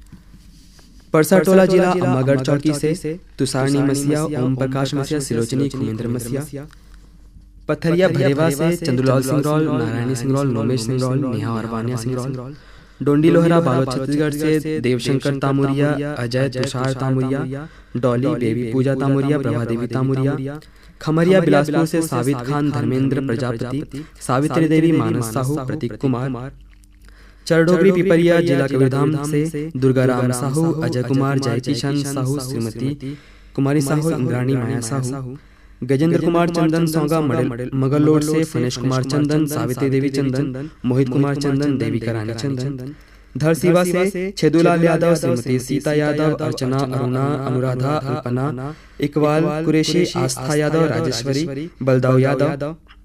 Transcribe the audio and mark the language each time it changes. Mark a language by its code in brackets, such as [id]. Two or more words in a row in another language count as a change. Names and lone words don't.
[hi] परसाटोला जिला अम्मागढ़ चौकी से तुषारनी मसिया, ओम प्रकाश मसिया, सिलोचनी खुमेंद्र मसिया, पथरिया भरेवा से चंद्रलाल सिंगरौल, नारायणी सिंगरौल, नोमेश सिंगरौल, नेहा और वानिया सिंगरौल, डोंडी लोहरा बालोद छत्तीसगढ़ से देवशंकर तामुरिया, अजय तुषार तामुरिया, डॉली बेबी पूजा तामुरिया, प्रभा देवी तामुरिया, खमरिया बिलासपुर से साबित खान, धर्मेंद्र प्रजापति, सावित्री देवी, मानस साहू, प्रतीक कुमार, चरडोगरी पिपरिया जिला कबीरधाम से दुर्गाराम साहू, अजय कुमार, जयकिशन साहू, श्रीमती कुमारी साहू, इंद्राणी माया साहू, गजेंद्र कुमार चंदन, सौगा मगलोड से फनेश कुमार चंदन, सावित्री देवी चंदन, मोहित कुमार चंदन, देविका रानी चंदन, धरसीवा से छेदूलाल यादव, श्रीमती सीता यादव, अर्चना, अरुणा, अनुराधा, अल्पना, इकबाल कुरैशी, आस्था यादव, राजेश्वरी, बलदाऊ यादव,